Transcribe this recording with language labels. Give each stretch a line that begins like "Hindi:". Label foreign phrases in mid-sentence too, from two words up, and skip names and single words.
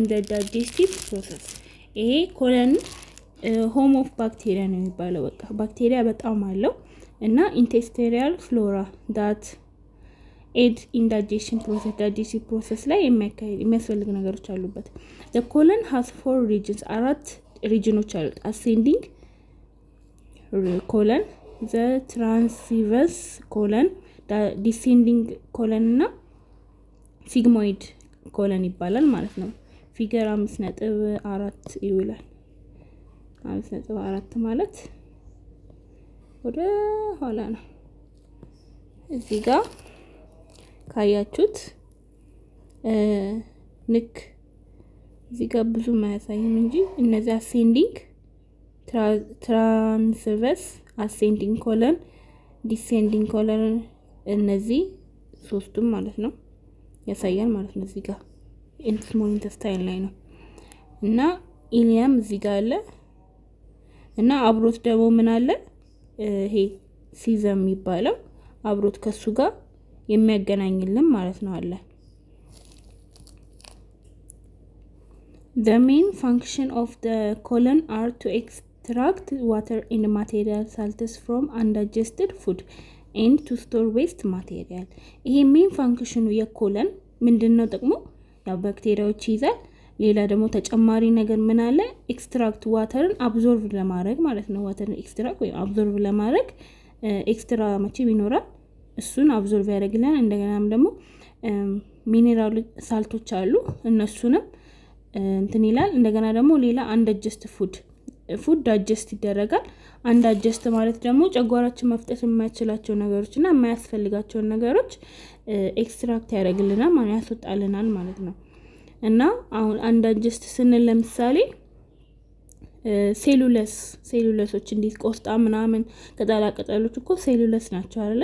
English: the digestive process። ይሄ colon home of bacteria
Amharic: ነው የሚባለው። በቃ ባክቴሪያ በጣም አለው እና
English: intestinal flora that aid in digestion process
Amharic: ላይ የሚያስፈልግ ነገሮች አሉበት።
English: the colon has 4 regions
Amharic: 4 ሪጅኖች አሉት።
English: ascending colon, the transverse colon, the descending colon
Amharic: እና
English: sigmoid colon
Amharic: ይባላል ማለት ነው። ፊገር 5.4 ይውላል። 5.4 ማለት ወደ ኋላ ነው። እዚህ ጋር ካያችሁት ንክ እዚህ ጋር ብዙ ማያሳይም እንጂ እነዚህ ascending,
English: transverse, ascending colon, descending colon
Amharic: እነዚህ ሶስቱም ማለት ነው ያሳያል ማለት ነው። እዚህ ጋር
English: small intestine
Amharic: ላይ ነው እና ኢሊያም እዚህ ጋር አለ እና አብሮት ደግሞ ምን አለ? ይሄ ሲዘም የሚባለው አብሮት ከሱ ጋር የሚያገናኝልን ማለት ነው አለ።
English: The main function of the colon are to extract water and material salts from undigested food and to store waste material።
Amharic: ይሄ
English: main function
Amharic: የኮለን ምንድነው ጥቅሙ? ያው ባክቴሪያዎች ይይዛል። ሌላ ደግሞ ተጨማሪ ነገር ምን አለ?
English: extract water absorb
Amharic: ለማድረግ ማለት ነው።
English: water extract
Amharic: ወይ አብዞርቭ ለማድረግ ኤክስትራ መቼም ይኖራል፣ እሱን አብዞርቭ ያደርግልናል። እንደገናም ደግሞ ሚኔራል ሳልቶች አሉ፣ እነሱንም እንትን ይላል። እንደገና ደግሞ ሌላ
English: undigested food digest
Amharic: ይደረጋል። አንዳጀስት ማለት ደግሞ ጨጓራችን መፍጠት የማይችላቸው ነገሮችና የማያስፈልጋቸው ነገሮች ኤክስትራክት ያደርግልናል ማለት ያስወጣልናል ማለት ነው። እና አሁን አንዳጀስት ስንል ለምሳሌ ሴሉለሶች እንዴት ቆስጣ ምናምን ቅጠላ ቅጠሎች እኮ ሴሉለስ ናቸው አይደለ?